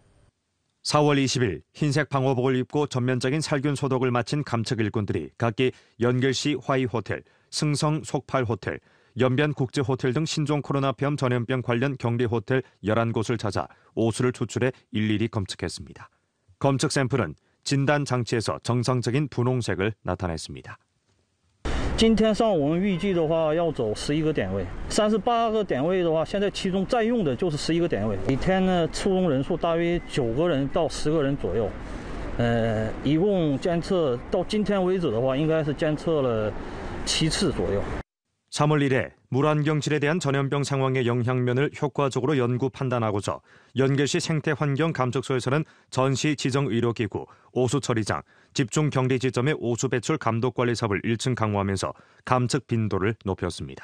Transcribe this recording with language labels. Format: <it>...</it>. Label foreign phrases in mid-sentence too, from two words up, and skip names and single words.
<ko>4월 20일 흰색 방호복을 입고 전면적인 살균 소독을 마친 감측 일꾼들이 각기 연길시 화이호텔, 승성 속팔호텔, 연변국제호텔 등 신종 코로나병 전염병 관련 격리호텔 11곳을 찾아 오수를 추출해 일일이 검측했습니다. 검측 샘플은 진단 장치에서 정상적인 분홍색을 나타냈습니다.</ko> <zh>今天上午我们预计的话要走11个点位，38个点位的话，现在其中在用的就是11个点位。每天呢出笼人数大约9个人到10个人左右，一共监测到今天为止的话，应该是监测了7次左右。</zh> <ko>3월 1일 물환경질에 대한 전염병 상황의 영향면을 효과적으로 연구 판단하고자 연길시 생태환경감측소에서는 전시 지정의료기구, 오수처리장, 집중격리 지점의 오수 배출 감독관리 사업을 1층 강화하면서 감측 빈도를 높였습니다.</ko>